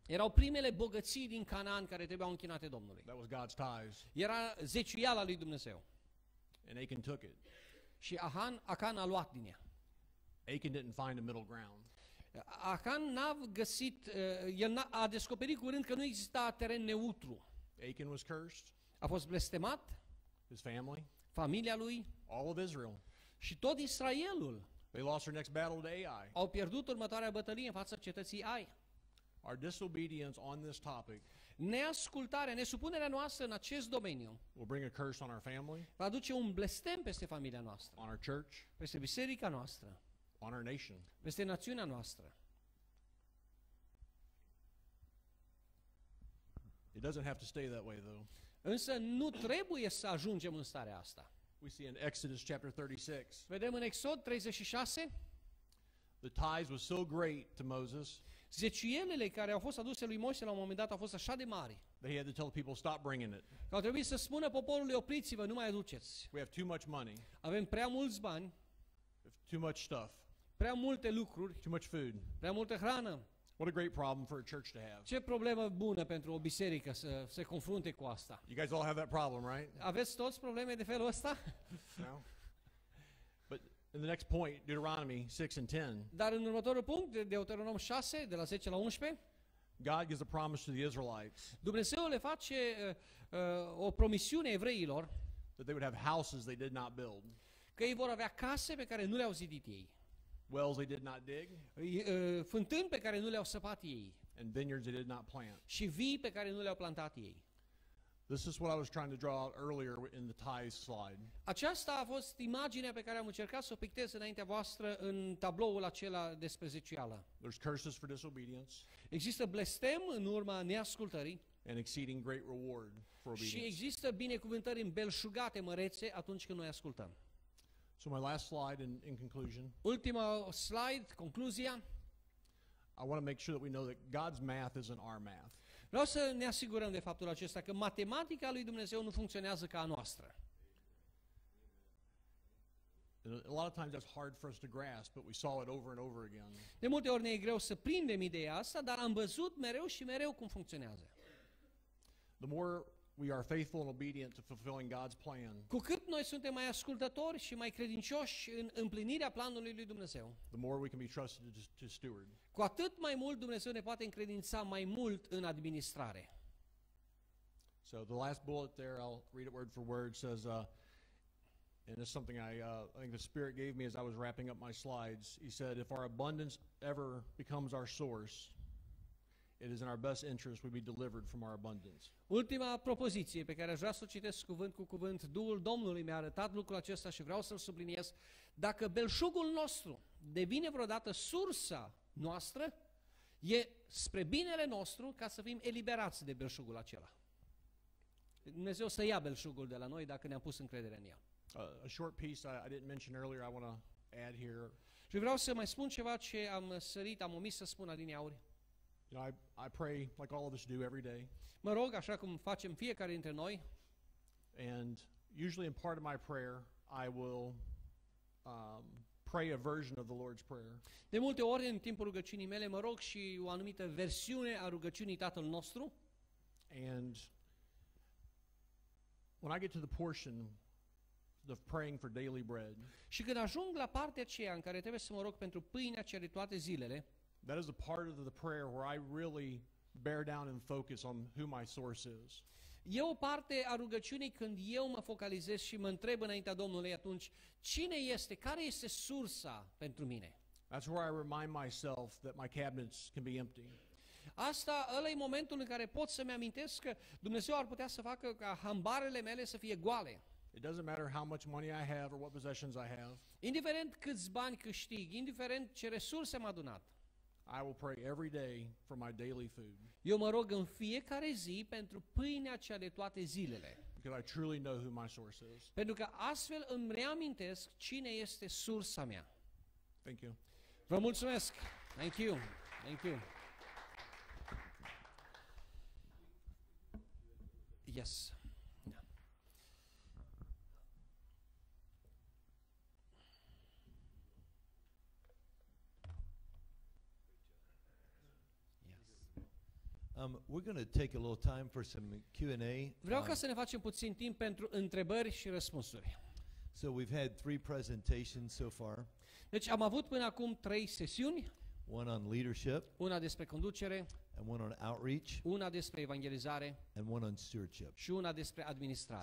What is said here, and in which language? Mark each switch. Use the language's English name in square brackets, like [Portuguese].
[Romanian] Erau primele bogății din Canaan care trebuiau închinate Domnului. [English] That was God's tithes. [Romanian] Era zeciuiala lui Dumnezeu. [English] And Achan took it. [Romanian] Și Acan a luat din ea. [English] Achan didn't find a middle ground. [Romanian] Acan n-a găsit, el a descoperit curând că nu exista teren neutru. [English] Achan was cursed, [Romanian] A fost blestemat, [English] his family, [Romanian] familia lui [English] all of Israel. [Romanian] și tot Israelul [English] They lost their next battle to Ai. [Romanian] au pierdut următoarea bătălie în fața cetății Ai. [English] Our disobedience on this topic [Romanian] Neascultarea, nesupunerea noastră în acest domeniu [English] will bring a curse on our family, [Romanian] va aduce un blestem peste familia noastră, [English] on our church, [Romanian] peste biserica noastră, [English] on our nation. [Romanian] peste națiunea noastră. [English] It doesn't have to stay that way, though. [Romanian] Însă nu trebuie să ajungem în starea asta. [English] We see in Exodus chapter 36, [Romanian] Vedem în Exod 36, [English] The tithes was so great to Moses, [Romanian] Zeciuielile care au fost aduse lui Moise la un moment dat au fost așa de mari, [English] that he had to tell the people, stop bringing it. [Romanian] că au trebuit să spună poporului, opriți-vă, nu mai aduceți. [English] We have too much money, [Romanian] Avem prea mulți bani, [English] we have too much stuff, [Romanian] prea multe lucruri, [English] too much food. [Romanian] prea multă hrană. [English] What a great problem for a church to have. [Romanian] Ce problemă bună pentru o biserică să se confrunte cu asta. [English] You guys all have that problem, right? [Romanian] Aveți toți probleme de felul ăsta? [English] No? But in the next point, Deuteronomy 6 and 10, [Romanian] Dar în următorul punct, de Deuteronom 6, de la 10 la 11, [English] God gives a promise to the Israelites [Romanian] Dumnezeu le face o promisiune evreilor [English] that they would have houses they did not build, [Romanian] că ei vor avea case pe care nu le-au zidit ei, [English] wells they did not dig, [Romanian] fântâni pe care nu le-au săpat ei [English] and vineyards they did not plant. [Romanian] și vii pe care nu le-au plantat ei. [English] This is what I was trying to draw out earlier in the tithes slide. [Romanian] Aceasta a fost imaginea pe care am încercat să o pictez înaintea voastră în tabloul acela despre zeciuială. [English] There's curses for disobedience [Romanian] Există blestem în urma neascultării [English] and exceeding great reward for [Romanian] și [English] obedience. [Romanian] există binecuvântări îmbelșugate mărețe atunci când noi ascultăm. [English] So my last slide in conclusion, [Romanian] Ultima slide, concluzia. [English] I want to make sure that we know that God's math isn't our math. [Romanian] Vreau să ne asigurăm de faptul acesta că matematica lui Dumnezeu nu funcționează ca a noastră. [English] And a lot of times that's hard for us to grasp, but we saw it over and over again. [Romanian] De multe ori ne e greu să prindem ideea asta, dar am văzut mereu și mereu cum funcționează. [English] The more we are faithful and obedient to fulfilling God's plan, [Romanian] Cu cât noi suntem mai ascultători și mai credincioși în împlinirea planului lui Dumnezeu, [English] the more we can be trusted to steward. [Romanian] cu atât mai mult Dumnezeu ne poate încredința mai mult în administrare. [English] So the last bullet there, I'll read it word for word, says, and it's something I think the Spirit gave me as I was wrapping up my slides. He said, if our abundance ever becomes our source, it is in our best interest we be delivered from our abundance. [Romanian] Ultima propoziție pe care aș vrea să o citesc cuvânt cu cuvânt, Duhul Domnului mi-a arătat lucrul acesta și vreau să-l subliniez. Dacă belșugul nostru devine vreodată sursa noastră, e spre binele nostru ca să fim eliberați de belșugul acela. Dumnezeu să ia belșugul de la noi dacă ne-am pus încredere în el. [English] A short piece I didn't mention earlier, I want to add here. [Romanian] Și vreau să mai spun ceva ce am sărit, am omis să spun adineauri. [English] You know, I pray like all of us do every day, [Romanian] Mă rog, așa cum facem fiecare dintre noi, [English] and usually in part of my prayer, I will pray a version of the Lord's Prayer. [Romanian] de multe ori în timpul rugăciunii mele mă rog și o anumită versiune a rugăciunii Tatăl nostru. [English] And when I get to the portion of praying for daily bread, [Romanian] Și când ajung la partea aceea în care trebuie să mă rog pentru pâinea cea de toate zilele, [English] that is a part of the prayer where I really bear down and focus on who my source is. [Romanian] e o parte a rugăciunii când eu mă focalizez și mă întreb înaintea Domnului atunci, cine este, care este sursa pentru mine? [English] That's where I remind myself that my cabinets can be empty. [Romanian] Ăla e momentul în care pot să-mi amintesc că Dumnezeu ar putea să facă ca hambarele mele să fie goale. [English] It doesn't matter how much money I have or what possessions I have. [Romanian] Indiferent câți bani câștig, indiferent ce resurse am adunat, [English] I will pray every day for my daily food [Romanian] eu mă rog în fiecare zi pentru pâinea cea de toate zilele. [English] because I truly know who my source is. [Romanian] Pentru că astfel îmi reamintesc cine este sursa mea. [English] Thank you. [Romanian] Vă mulțumesc! [English] Thank you! Thank you! Yes. Yeah. We're going to take a little time for some Q&A. [Romanian] Vreau ca să ne facem puțin timp pentru întrebări și răspunsuri. [English] So we've had 3 presentations so far. [Romanian] Deci am avut până acum 3 sesiuni, [English] One on leadership, [Romanian] una despre conducere, [English] and one on outreach, [Romanian] una despre evangelizare [English] and one on stewardship. [Romanian] și una despre administrare.